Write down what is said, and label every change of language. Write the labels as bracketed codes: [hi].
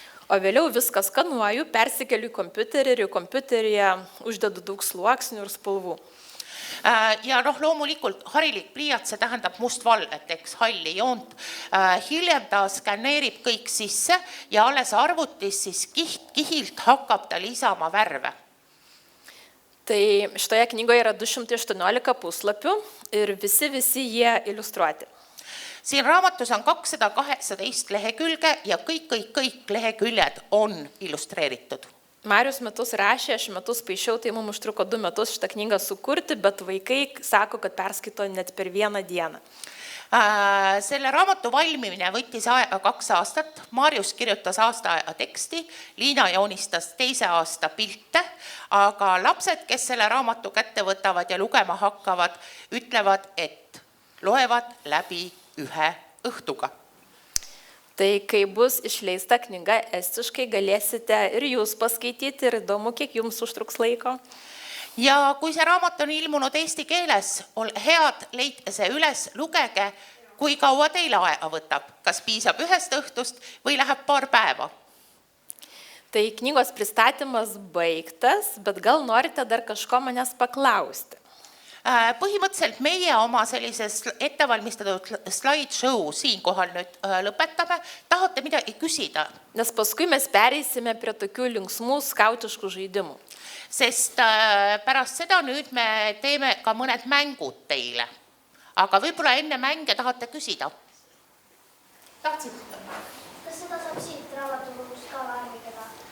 [lt] O vėliau viską skanuoju, persikeliu į kompiuterį ir į kompiuteryje uždedu daug sluoksnių ir spalvų. [et] Ja loomulikult harilik pliiats, see tähendab mustvalget, eks halli joont. Hiljem ta skanneerib kõik sisse ja alles arvutis siis kihilt hakkab ta lisama värve. [lt] Tai šitoje knygoje yra 218 puslapių ir visi jie iliustruoti. [et] Siin raamatus on 218 lehekülge ja kõik leheküljed on illustreeritud. [lt] Marius metus rašė, aš metus paišiau, tai mums užtruko 2 metus šitą knygą sukurti, bet vaikai sako, kad perskaito net per 1 dieną. [et] Selle raamatu valmimine võttis aega 2 aastat. Marius kirjutas aastaaja teksti, Liina joonistas 2 aasta pilte, aga lapsed, kes selle raamatu kätte võtavad ja lugema hakkavad, ütlevad, et loevad läbi 1 õhtuga. [lt] Tai kai bus išleista knyga estiškai, galėsite ir jūs paskaityti ir įdomu, kiek jums užtruks laiko. [et] Ja kui see raamat on ilmunud eesti keeles, head leidke see üles, lugege, kui kaua teil aega võtab, kas piisab 1 õhtust või läheb 2 päeva. [lt] Tai knygos pristatymas baigtas, bet gal norite dar kažko manęs paklausti. [et] Põhimõtteliselt meie oma sellises ettevalmistatud slideshow siinkohal nüüd lõpetame. Tahate midagi küsida? [lt] Nes paskui mes pereisime prie tokių linksmų skautiškų žaidimų. [et] Sest pärast seda nüüd me teeme ka mõned mängud teile. Aga võib-olla enne mänge tahate küsida? Tahtsid? Kas seda saab siit raamatukogust ka värvikeda?